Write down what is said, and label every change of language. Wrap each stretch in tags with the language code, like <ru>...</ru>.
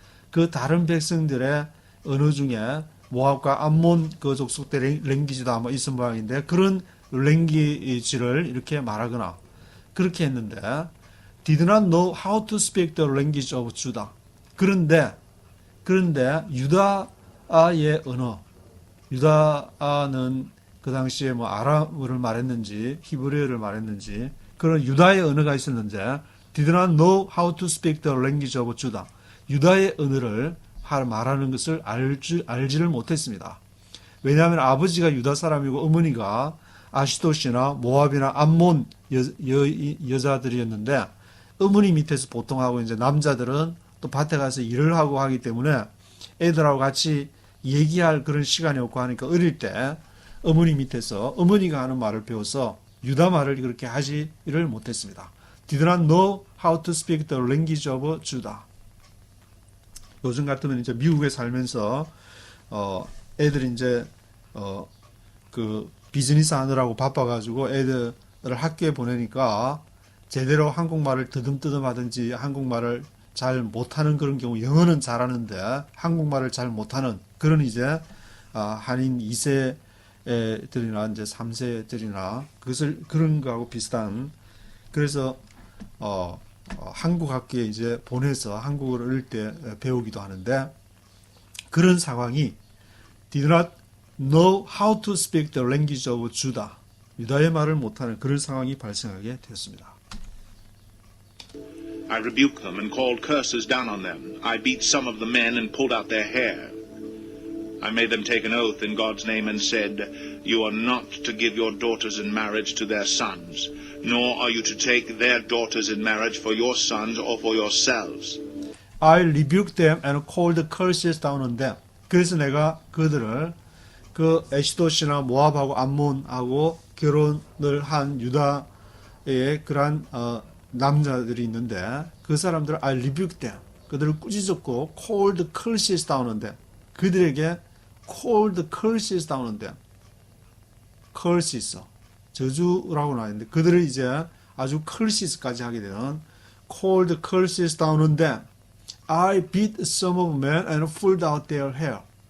<ko>그 다른 백성들의 언어 중에 모압과 암몬 그 족속들의 랭귀지도 아마 있은 모양인데 그런 랭귀지를 이렇게 말하거나 그렇게 했는데</ko> <en>did not know how to speak the language of Judah.</en> <ko>그런데 유다의 언어, 유다는 그 당시에 뭐 아람어를 말했는지 히브리어를 말했는지 그런 유다의 언어가 있었는데</ko> <en>did not know how to speak the language of Judah.</en> <ko>유다의 언어를 말하는 것을 알지를 못했습니다. 왜냐하면 아버지가 유다 사람이고 어머니가 아시돗이나 모압이나 암몬 여자들이었는데 어머니 밑에서 보통 하고 이제 남자들은 또 밭에 가서 일을 하고 하기 때문에 애들하고 같이 얘기할 그런 시간이 없고 하니까 어릴 때 어머니 밑에서 어머니가 하는 말을 배워서 유다 말을 그렇게 하지를 못했습니다.</ko> <en>Did not know how to speak the language of Judah.</en> <ko>요즘 같으면 이제 미국에 살면서 애들이 이제 그 비즈니스 하느라고 바빠가지고 애들을 학교에 보내니까 제대로 한국말을 뜨듬뜨듬 하든지 한국말을 잘 못하는 그런 경우 영어는 잘하는데 한국말을 잘 못하는 그런 이제 한인 2세들이나 이제 3세들이나 그것을 그런 거하고 비슷한 그래서 한국 학교에 이제 보내서 한국어를 어릴 때 배우기도 하는데 그런 상황이</ko> <en>did not know how to speak the language of Judah.</en> <ko>유다의 말을 못하는 그런 상황이 발생하게 되었습니다.</ko> <en>I rebuked them and called curses down on them. I beat some of the men and pulled out their hair. I made them take an oath in God's name and said, You are not to give your daughters in marriage to their sons, nor are you to take their daughters in marriage for your sons or for yourselves. I rebuked them and called curses down on them.</en> <ko>그래서 내가 그들을 그 에시돗이나 모압하고 암몬하고 결혼을 한 유다의 그러한 남자들이 있는데 그 사람들을</ko> <en>I rebuked them.</en> <ko>그들을 꾸짖었고</ko> <en>called curses down on them.</en> <ko>그들에게</ko> <en>called curses down on them.</en> <ko>curses 저주라고 나와 있는데 그들을 이제 아주 curses까지 하게 되는</ko> <en>called curses down on them. I beat some of men and pulled out their hair.</en>